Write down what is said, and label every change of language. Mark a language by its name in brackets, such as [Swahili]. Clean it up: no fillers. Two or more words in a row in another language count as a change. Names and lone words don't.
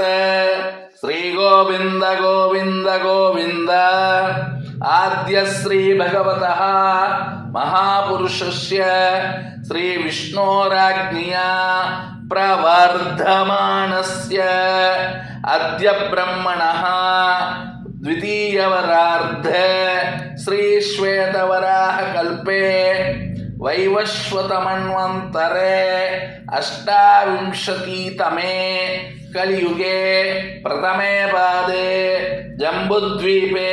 [Sanskrit] श्री गोविन्द गोविन्द गोविन्द. अद्य श्री भगवतः महापुरुषस्य श्री विष्णोराज्ञया प्रवर्तमानस्य अद्य ब्रह्मणः द्वितीयवरार्धे श्री श्वेतवराह कल्पे वैवस्वतमन्वन्तरे अष्टाविंशतितमे कलियुगे प्रथमे पादे जम्बुद्वीपे